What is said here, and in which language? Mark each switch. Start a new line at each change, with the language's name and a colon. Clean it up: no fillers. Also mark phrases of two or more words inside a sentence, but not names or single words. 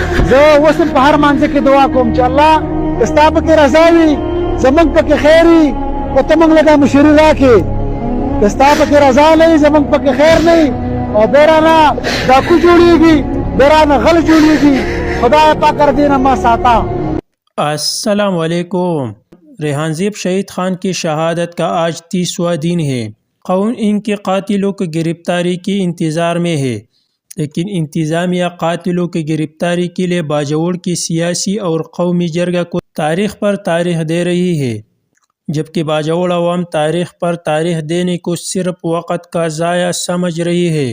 Pashto: زه اوس هم په هر مانځه کې دعا کوم چې الله که ستا پکې رضا وي زموږ پکې خیر وي خو ته موږ له دا مشري راکړې که ستا پکې رضا نه وي زموږ پکې خیر نه وي او بیا رانه ډاکو جوړېږي بیا رانه غل جوړېږي خدای پاک دې نه ما ساته.
Arabic: السلام علیکم.
Urdu: ریحان زیب شہید خان کی شہادت کا آج 30واں دن ہے. قوم ان کے قاتلوں کی گرفتاری کے انتظار میں ہے، لیکن انتظامیہ قاتلوں کی گرفتاری کے لیے باجوڑ کی سیاسی اور قومی جرگہ کو تاریخ پر تاریخ دے رہی ہے، جبکہ باجوڑ عوام تاریخ پر تاریخ دینے کو صرف وقت کا ضائع سمجھ رہی ہے.